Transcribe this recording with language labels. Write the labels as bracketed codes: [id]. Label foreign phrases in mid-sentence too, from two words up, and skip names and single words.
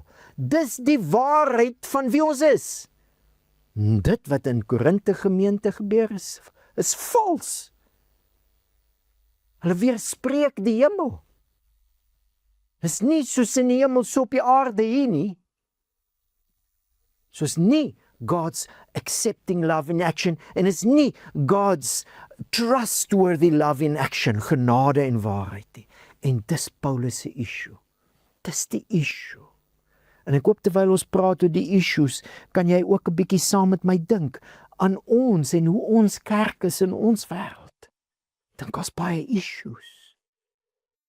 [af] Dis die waarheid van wie ons is. Dit wat in Korinte gemeente gebeur is vals. Hulle weerspreek die hemel. Is nie soos in die hemel so op die aarde hier nie. Soos nie [en] God's accepting love in action [af] en is nie [en] God's trustworthy love in action, [af] genade en waarheid nie. En dis Paulus se issue. Dis die issue. En ek hoop terwyl ons praat oor die issues, kan jy ook 'n bietjie saam met my dink aan ons en hoe ons kerk is in ons wêreld. Dink ons baie issues.